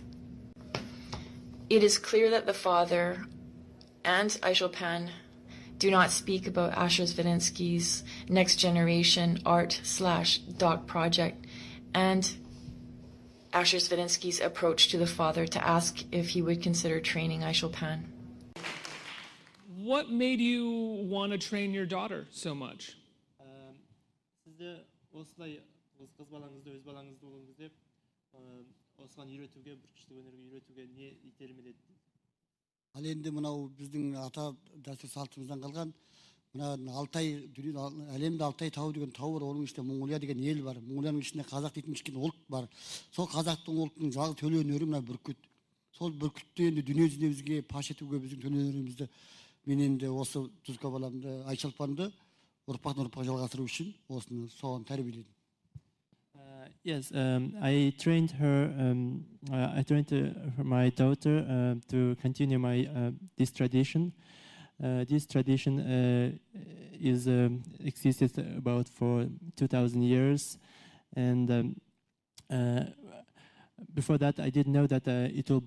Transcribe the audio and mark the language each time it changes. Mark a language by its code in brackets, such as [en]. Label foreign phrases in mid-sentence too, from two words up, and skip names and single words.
[en] It is clear that the father and Ashurpan do not speak about Asher Svidinsky's next generation art/doc project and Asher Svidinsky's approach to the father to ask if he would consider training Ashurpan. What made you want to train your daughter so much? [kk] Sizde осылай қыз балаңызды өз балаңызды болуңыз деп осыған үйретуге бір күшті өнерге үйретуге не итермеледі? Ал енді мынау біздің ата дәстүр салтымыздан қалған мына Алтай әлемде Алтай тауы деген тау бар, оның ішінде Монғолия деген ел бар. Монғолияның ішінде қазақ дейтін кішкене ұлт бар. Сол қазақтың ұлтының жалғыз төл өнері мына бүркіт. Сол бүркітті енді дүние жүзіне бізге паш етуге біздің төл өнерімізді мен енді осы Тұзка баламды Айшолпанды ұрпақтан ұрпаққа жалғастыру үшін осыны соған тәрбиеледім. [en] Yes, I trained my daughter to continue this tradition. This tradition is existed about for 2,000 years, and before that, I didn't know that it will